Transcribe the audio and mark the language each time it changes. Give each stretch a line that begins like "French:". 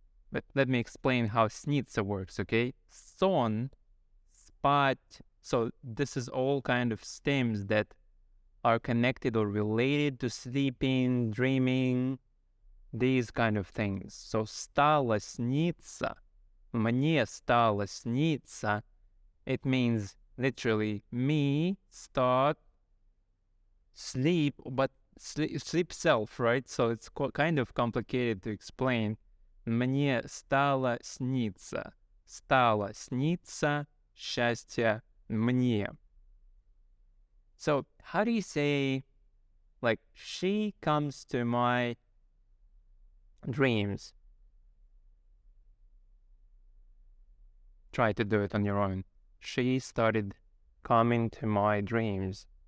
English: But let me explain how сниться works, okay?
Russian: Сон, спать.
English: So, this is all kind of stems that are connected or related to sleeping, dreaming, these kind of things.
Russian: So, стало сниться. Мне стало сниться.
English: It means literally me start sleep, but sleep self, right? So it's kind of complicated to explain.
Russian: Мне стало сниться. Стало сниться счастье мне.
English: So how do you say, like, she comes to my dreams? Try to do it on your own. She started coming to my dreams.